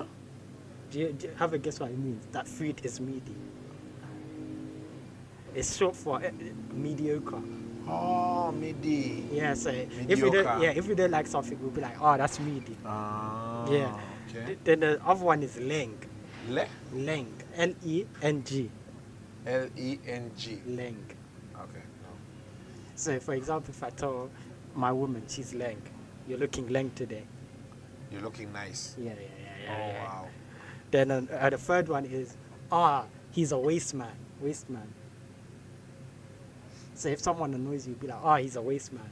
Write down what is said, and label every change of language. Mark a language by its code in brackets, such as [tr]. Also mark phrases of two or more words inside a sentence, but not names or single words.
[en] Do you have a guess what it means? That food is meaty. It's short for mediocre. Oh, midi. Yeah, so if Mediocre. you don't like something, we'll be like, oh, that's meaty. Yeah. Okay. Then the other one is leng. Leng. Leng. L-E-N-G. Leng. Okay. So, for example, if I tell my woman she's leng, you're looking leng today. You're looking nice. Yeah. Wow. Then the third one is, he's a waste man. So if someone annoys you, be like, he's a waste man.